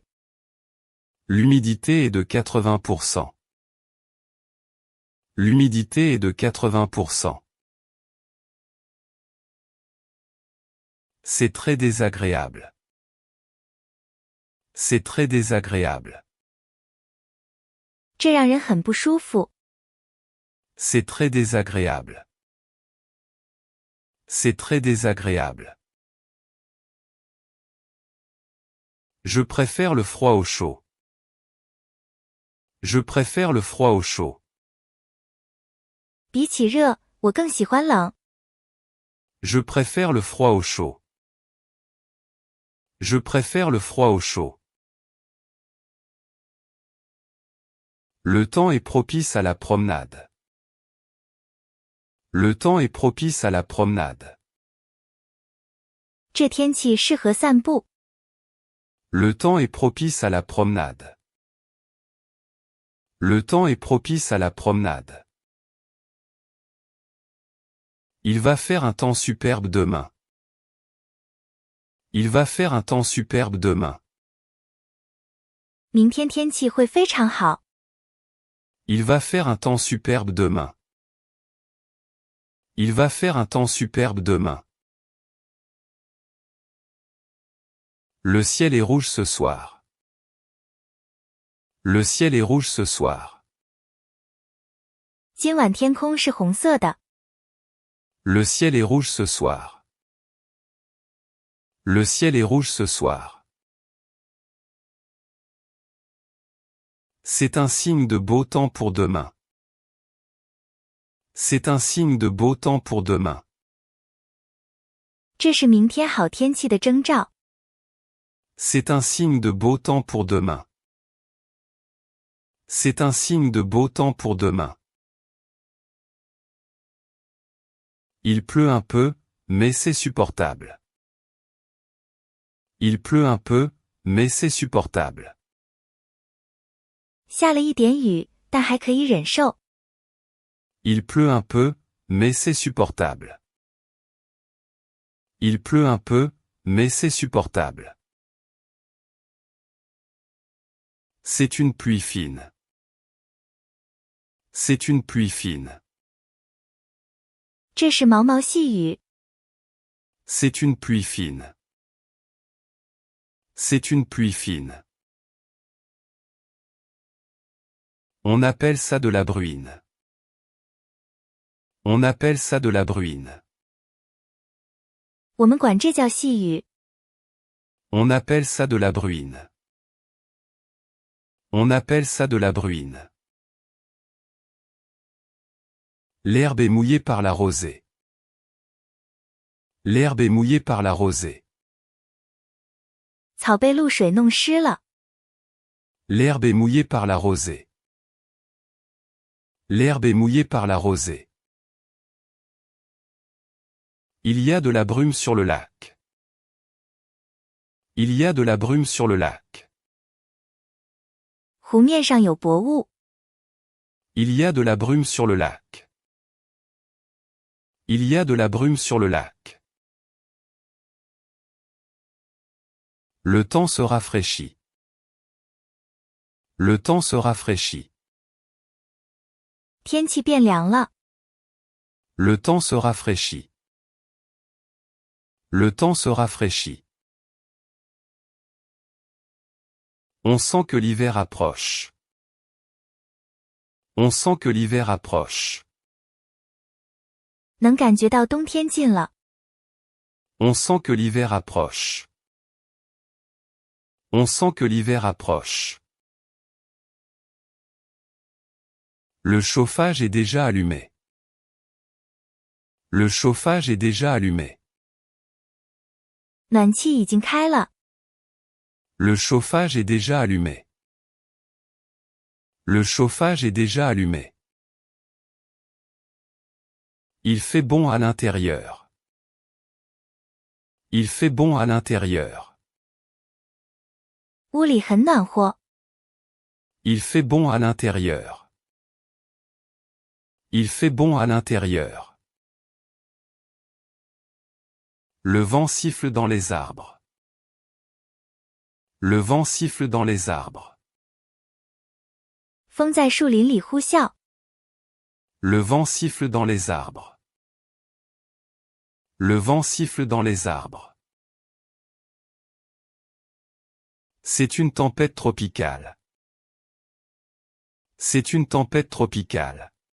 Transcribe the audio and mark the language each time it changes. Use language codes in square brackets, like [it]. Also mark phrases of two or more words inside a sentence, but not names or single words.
[fr] L'humidité est de 80%. L'humidité est de 80%. C'est très désagréable. C'est très désagréable. [zh] 这让人很不舒服。 [fr] C'est très désagréable. C'est très désagréable. Je préfère le froid au chaud. Je préfère le froid au chaud. [zh] 比起热，我更喜欢冷。 [fr] Je préfère le froid au chaud. Je préfère le froid au chaud. Le temps est propice à la promenade. Le temps est propice à la promenade. [zh] 这天气适合散步。 [fr] Le temps est propice à la promenade. Le temps est propice à la promenade. Il va faire un temps superbe demain. Il va faire un temps superbe demain. [zh] 明天天气会非常好。 [fr] Il va faire un temps superbe demain. Il va faire un temps superbe demain. Le ciel est rouge ce soir. Le ciel est rouge ce soir. [zh] 今晚天空是红色的。 [fr] Le ciel est rouge ce soir. Le ciel est rouge ce soir. C'est un signe de beau temps pour demain. C'est un signe de beau temps pour demain. [zh] 这是明天好天气的征兆。 [fr] C'est un signe de beau temps pour demain. C'est un signe de beau temps pour demain. Il pleut un peu, mais c'est supportable. Il pleut un peu, mais c'est supportable. [zh] 下了一点雨，但还可以忍受。 [fr] Il pleut un peu, mais c'est supportable. Il pleut un peu, mais c'est supportable. C'est une pluie fine. C'est une pluie fine. [zh] 这是毛毛细雨。 [fr] C'est une pluie fine. C'est une pluie fine. On appelle ça de la bruine. On appelle ça de la bruine. [zh] 我们管这叫细雨。 [fr] On appelle ça de la bruine. On appelle ça de la bruine. L'herbe est mouillée par la rosée. L'herbe est mouillée par la rosée. [zh] 草被露水弄湿了。 [fr] L'herbe est mouillée par la rosée. L'herbe est mouillée par la rosée. Il y a de la brume sur le lac. Il y a de la brume sur le lac. [zh] 湖面上有薄雾。 [fr] Il y a de la brume sur le lac. Il y a de la brume sur le lac. Le temps se rafraîchit. Le temps se rafraîchit. [zh] 天气变凉了。 [fr] Le temps se rafraîchit. Le temps se rafraîchit. On sent que l'hiver approche. On sent que l'hiver approche. [zh] 能感觉到冬天近了。 [fr] On sent que l'hiver approche. On sent que l'hiver approche. Le chauffage est déjà allumé. Le chauffage est déjà allumé. [zh] 暖气已经开了。 [fr] Le chauffage est déjà allumé. Le chauffage est déjà allumé. Il fait bon à l'intérieur. Il fait bon à l'intérieur. [zh] 屋里很暖和。 [fr] Il fait bon à l'intérieur. Il fait bon à l'intérieur. Le vent siffle dans les arbres. Le vent siffle dans les arbres. [zh] 风在树林里呼啸。 [fr] Le vent siffle dans les arbres. Le vent siffle dans les arbres. C'est une tempête tropicale. C'est une tempête tropicale.